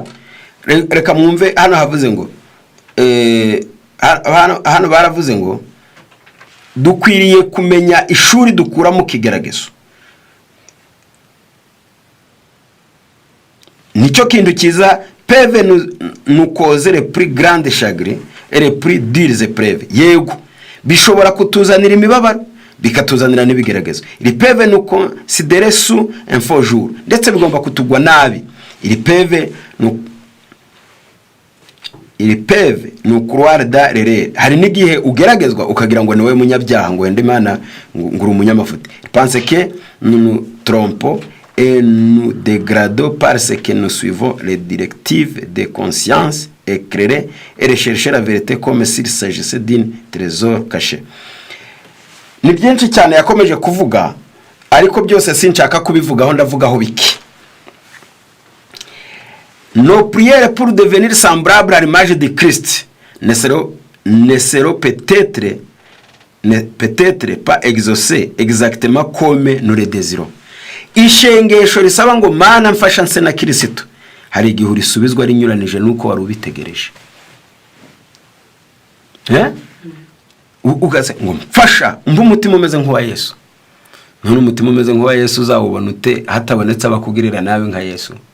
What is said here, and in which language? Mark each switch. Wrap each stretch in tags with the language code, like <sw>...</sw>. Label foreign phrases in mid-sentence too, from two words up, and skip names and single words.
<rw>Reka mwumve hano havuze ngo hano baravuze ngo dukwiriye kumenya ishuri dukura mu kigeragezo. Nicyo kintu kiza,</rw> <fr>peuvent nous causer le plus grand chagrin et le plus dures épreuves.</fr> <rw>Yego bishobora kutuzanira imibabaro, bikatuzanira n'ibigeragezo.</rw> <fr>Ils peuvent nous considérer sous un faux jour,</fr> <rw>ndetse bigomba kutugwa nabi.</rw> <fr>Ils peuvent nous croire dans l'erreur.</fr> <rw>Hari n'igihe ugeragezwa ukagira ngo niwe munyabyaha, ngo wende Imana nguru umunyamafuti.</rw> <fr>Pense que nous nous trompons et nous dégradons parce que nous suivons les directives de conscience éclairée et rechercher la vérité comme s'il s'agissait d'un trésor caché.</fr> <rw>Ni byinshi cyane yakomeje kuvuga, ariko byose sinshaka kubivugaho, ndavugaho biki.</rw> <fr>nos prières pour devenir semblables à l'image de Christ ne seront peut-être pas exaucées exactement comme nous le désirons.</fr> <rw>Ishengesho risaba ngo Mana mfasha nse na Kristo hari igihe urisubizwa rinyuranije nuko wari ubitegereje. Ugaze ngo mfasha umva umutima umeze nk'uwa Yesu. None umutima umeze nk'uwa Yesu uzawubona ute hatabonetse abakugirira nabi nka Yesu?</rw>